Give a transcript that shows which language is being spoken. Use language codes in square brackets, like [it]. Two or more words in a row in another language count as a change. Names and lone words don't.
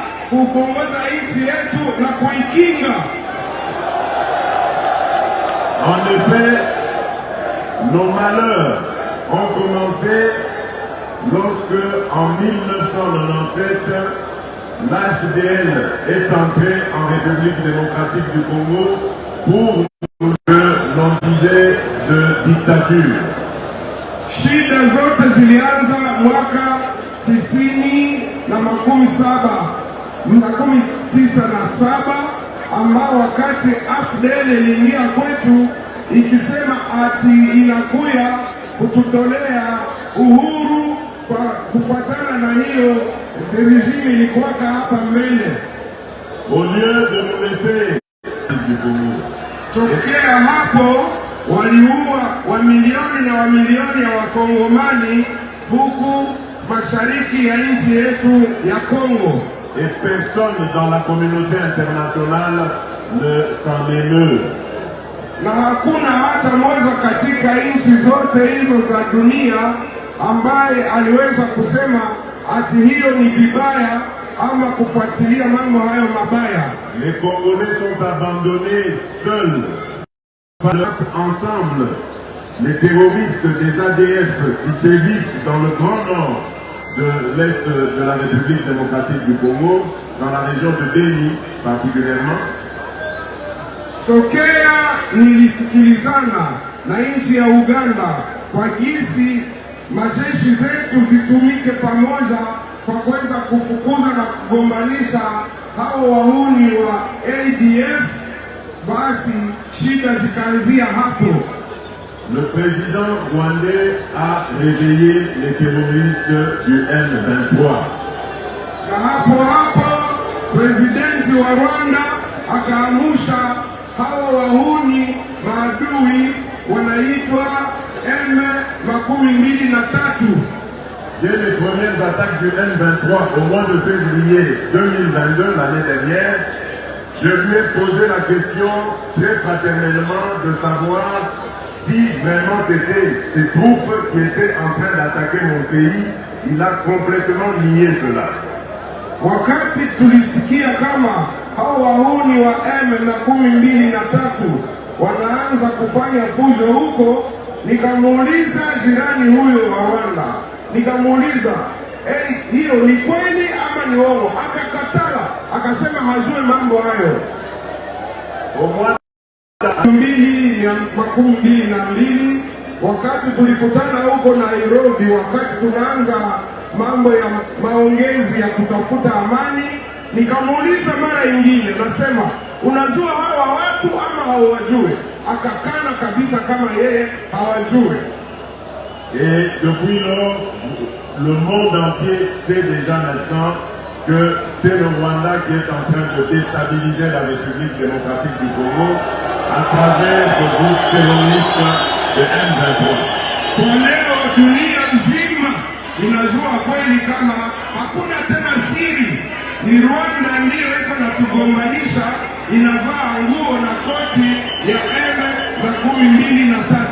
[sw] kuongoza nchi yetu na kuikinga. [fr] En effet, nos malheurs ont commencé lorsque, en 1997, l'AFDL est entré en République démocratique du Congo pour que l'on disait de dictature. [sw] Shida zote zilianza mwaka 1997 ambao wakati AFDL iliingia kwetu ikisema ati inakuya kututolea uhuru kwa kufuatana na hiyo regime ilikuwaka hapa mbele. [fr] Au lieu de nous laisser du Congo. [sw] Tokea hapo waliua wamilioni na wamilioni ya wakongomani huku mashariki ya nchi yetu ya Kongo. [fr] Et personne dans la communauté internationale ne s'en émeut. [sw] Na hakuna hata moja katika nchi zote hizo za dunia ambaye aliweza kusema ati hiyo ni vibaya ama kufuatilia mambo hayo mabaya. [fr] Les Congolais sont abandonnés seuls. Ensemble, les terroristes des ADF qui sévissent dans le Grand Nord de l'Est de la République démocratique du Congo, dans la région de Beni particulièrement. [sw] Tokea nilisikilizana na nchi ya Uganda kwa jinsi majeshi zetu zitumike pamoja kwa kuweza kufukuza na kugombanisha hao wahuni wa ADF, basi shida zikaanzia hapo. [fr] Le président rwandais a réveillé les terroristes du M23. [sw] Na hapo presidenti wa Rwanda akaamusha hao wahuni maadui wanaitwa M23. [fr] Dès les premières attaques du M23 au mois de février 2022, l'année dernière, je lui ai posé la question très fraternellement de savoir si vraiment c'était ces troupes qui étaient en train d'attaquer mon pays. Il a complètement nié cela. [sw] Wakati tulisikia kama hao wahuni wa M23 wanaanza kufanya fujo huko, nikamuuliza jirani huyo wa Rwanda, nikamuuliza hiyo ni kweli ama ni uongo? Akakatala, akasema hajui mambo hayo. [fr] Au mois [sw] 2022 wakati tulikutana huko Nairobi, wakati tunaanza mambo ya maongezi ya kutafuta amani, nikamuuliza mara nyingine, nasema unajua hawa watu ama hawajui? Akakana kabisa kama yeye hawajui. [fr] Et depuis lors, le monde entier sait déjà maintenant que c'est le Rwanda qui est en train de déstabiliser la République démocratique du Congo à travers ce groupe terroriste de M23. [sw] Kwa leo dunia nzima inajua kweli kama hakuna tena siri, ni Rwanda ndiyo iko na tugombanisha, inavaa nguo na koti ya M23.